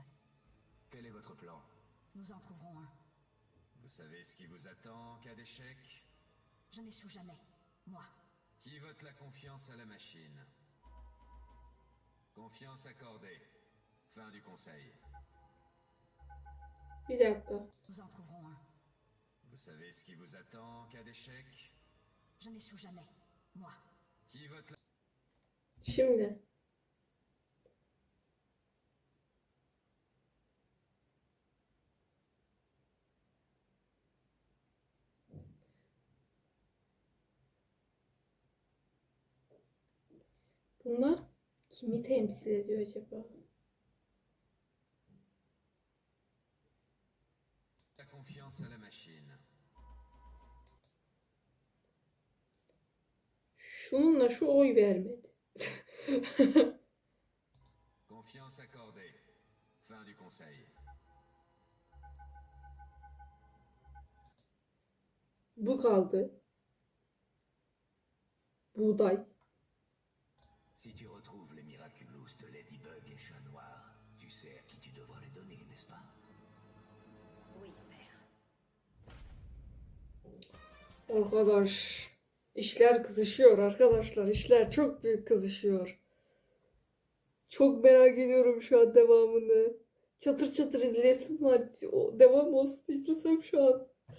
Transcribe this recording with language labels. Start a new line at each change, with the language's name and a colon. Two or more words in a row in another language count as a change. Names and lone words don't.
French: Quel est votre plan? Nous en trouverons un. Vous savez ce qui vous attend en cas d'échec? Je n'échoue jamais, moi. Qui vote la confiance à la machine? Confiance accordée. Fin du conseil.
Turkish: Bir dakika.
French: Nous en trouverons un. Vous savez ce qui vous attend en cas d'échec? Je n'échoue jamais, moi. Qui vote la...
Turkish: Şimdi. Bunlar kimi temsil ediyor acaba?
French: La confiance à la machine.
Turkish: Şununla şu oy vermedi.
French: Confiance accordée. Fin du conseil.
Turkish: Bu kaldı. Buğday.
French: Si tu retrouves les Miraculous de Ladybug et Chat Noir, tu sais à qui tu devras les donner, n'est-ce pas? Oui, père.
Turkish: Arkadaş. İşler kızışıyor arkadaşlar. İşler çok büyük kızışıyor. Çok merak ediyorum şu an devamını. Çatır çatır izleyesim var. O devam olsun izlesem şu an.